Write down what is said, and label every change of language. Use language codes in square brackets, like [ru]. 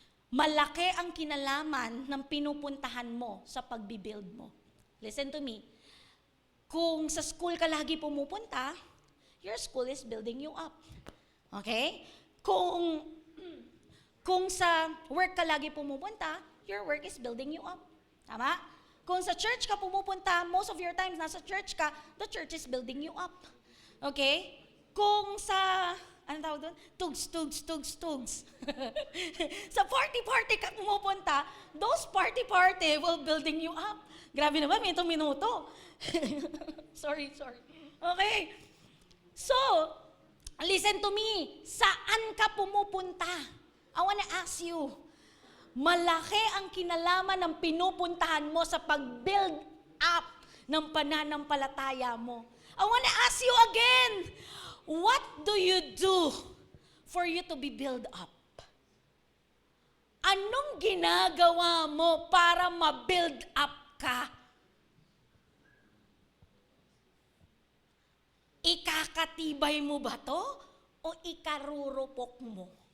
[tl] Malaki ang kinalaman ng pinupuntahan mo sa pagbibuild mo. [en] Listen to me. [tl] Kung sa school ka lagi pumupunta, [en] your school is building you up. Okay? [tl] Kung sa work ka lagi pumupunta, [en] your work is building you up. [tl] Tama? Kung sa church ka pumupunta, [en] most of your times [tl] nasa church ka, [en] the church is building you up. Okay? [tl] Kung sa, ano tawag doon? Tugs. Sa party ka pumupunta, [en] those party will building you up. [tl] Grabe naman, minuto. Sorry. Okay. [en] So, listen to me. [tl] Saan ka pumupunta? [en] I wanna ask you. [tl] Malaki ang kinalaman ng pinupuntahan mo sa pag-build up ng pananampalataya mo. [en] I wanna ask you again. What do you do for you to be built up? [tl] Anong ginagawa mo para ma-build up ka? Ikakatibay mo ba to o ikarurupok mo?